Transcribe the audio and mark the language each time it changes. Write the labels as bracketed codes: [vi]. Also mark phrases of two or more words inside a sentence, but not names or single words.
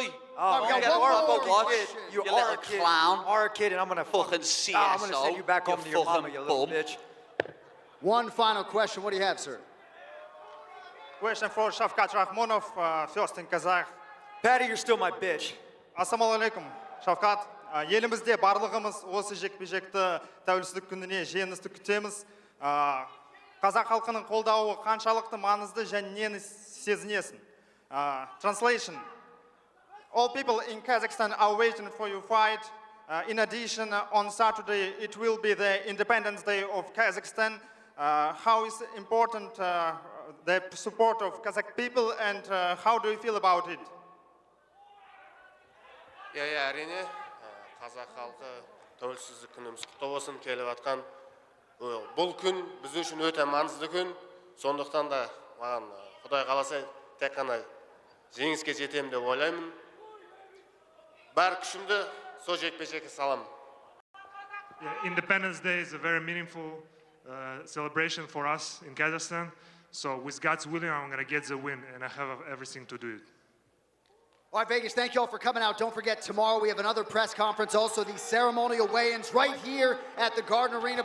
[en] Oh, Don't you get are a a fucking watch. kid. You You are little a kid. clown. You are a kid, and I'm gonna Fucking CSO. I'm gonna send you back home to your mama, fucking you little bum. bitch. One final question. What do you have, sir? Question for Shavkat Rahmonov, first in Kazakh. Patty, you're still my bitch. [kk] Ассалаумағалейкум, Шавкат. Елімізде барлығымыз осы жекпе-жекті тәуелсіздік күніне жеңісті күтеміз. Қазақ халқының қолдауы қаншалықты маңызды және нені сезінесің? [en] Translation. All people in Kazakhstan are waiting for your fight. In addition, on Saturday, it will be the Independence Day of Kazakhstan. How is important the support of Kazakh people and how do you feel about it? [kk] Иә, әрине, қазақ халқы тәуелсіздік күніміз құтты болсын келіп жатқан. Бұл күн біз үшін өте маңызды күн. Сондықтан да маған Құдай қаласа тек қана жеңіске жетемін деп ойлаймын. Бар күшімді сол жекпе-жекке саламын. [en] Independence Day is a very meaningful celebration for us in Kazakhstan. So with God's willing, I'm going to get the win, and I have everything to do it. All right, Vegas, thank you all for coming out. Don't forget, tomorrow we have another press conference, also the ceremonial weigh-ins right here at the Garden Arena.